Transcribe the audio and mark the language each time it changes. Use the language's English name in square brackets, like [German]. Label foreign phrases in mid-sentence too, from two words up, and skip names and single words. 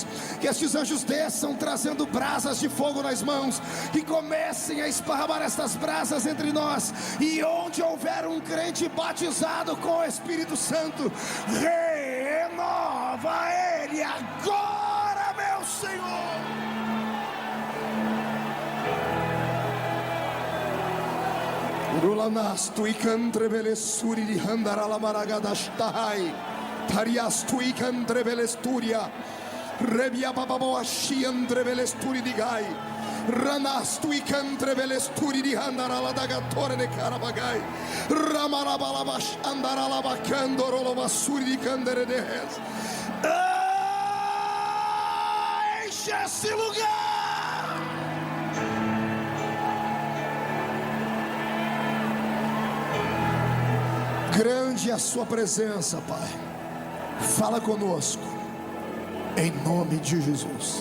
[Portuguese] Que estes anjos desçam trazendo brasas de fogo nas mãos, e comecem a esparramar estas brasas entre nós. E onde houver um crente batizado com o Espírito Santo, renova ele agora, meu Senhor. Rulanas tu icantrevele suri li handarala maragadastai tarias tu icantrevele sturia rebia bababo ashi andrevele sturi di gai ranas tu icantrevele sturi di handarala dagatore de carabagai ramarabalabash andarala bacando rolova suri di candere de res. Enche esse lugar. Grande é a sua presença, Pai. Fala conosco, em nome de Jesus.